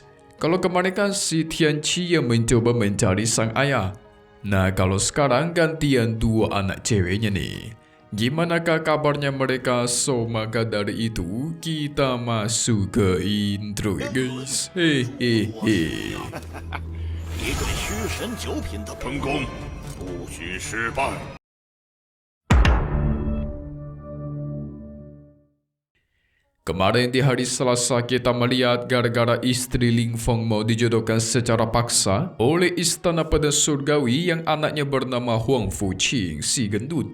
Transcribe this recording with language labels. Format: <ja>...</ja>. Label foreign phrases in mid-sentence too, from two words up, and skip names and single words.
<id>Kalau kemarin kan si Tianqi yang mencoba mencari sang ayah. Nah kalau sekarang gantian dua anak ceweknya nih. Gimanakah kabarnya mereka? So maka dari itu kita masuk ke intro ya guys. Hehehe.</id> <zh>你对虚神九品的分工不许失败。</zh> <id>Kemarin di hari Selasa kita melihat gara-gara istri Ling Feng mau dijodohkan secara paksa oleh istana pedang surgawi yang anaknya bernama Huang Fuqing, si gendut.</id>